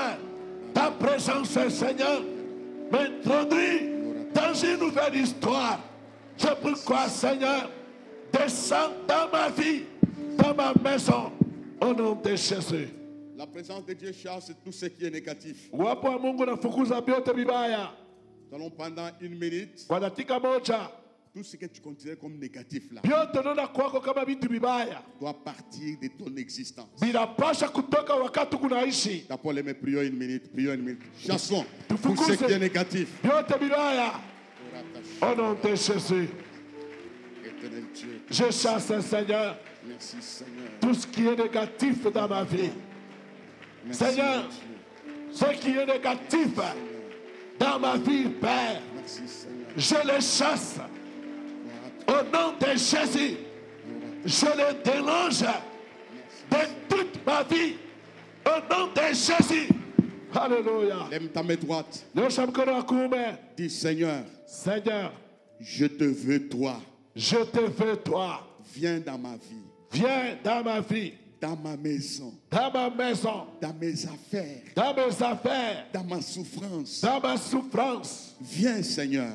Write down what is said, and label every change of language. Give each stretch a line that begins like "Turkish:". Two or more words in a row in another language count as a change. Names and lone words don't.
French: Ta présence, Seigneur, m'introduit dans une nouvelle histoire. C'est pourquoi, Seigneur, descends dans ma vie, dans ma maison, au nom de Jésus. La présence de Dieu chasse tout ce qui est négatif.
Swahili: Uwapo wa Mungu nafukuza vyote vibaya.
French: Nous allons pendant une minute,
Swahili: Kwa dakika moja,
French: tout ce que tu considères comme négatif là
Swahili: vyote unaona kwako kama vitu vibaya
French: doit partir de ton existence.
Swahili: vinapasha kutoka wakati kunaishi.
French: D'abord les mains, prions une minute, prions une minute. Chassons tout
Swahili: Tufukuze
French: ce qui est négatif.
Swahili: vyote vibaya
French: au nom de Jésus. Éternel Dieu, Je chasse, Seigneur, merci Seigneur. tout ce qui est négatif dans ma vie. Merci, Seigneur, Dieu. ce qui est négatif dans ma vie, Père, Merci Seigneur. je le chasse au nom de Jésus. Je le dérange de toute ma vie au nom de Jésus. Alléluia. Lève ta main droite.
Swahili: Nyosha mkono wa kuume.
French: Dis Seigneur, Seigneur, je te veux toi. je te veux toi. Viens dans ma vie, Viens dans ma vie, dans ma maison, dans ma maison, dans mes affaires, dans mes affaires, dans ma souffrance. dans ma souffrance. Viens Seigneur.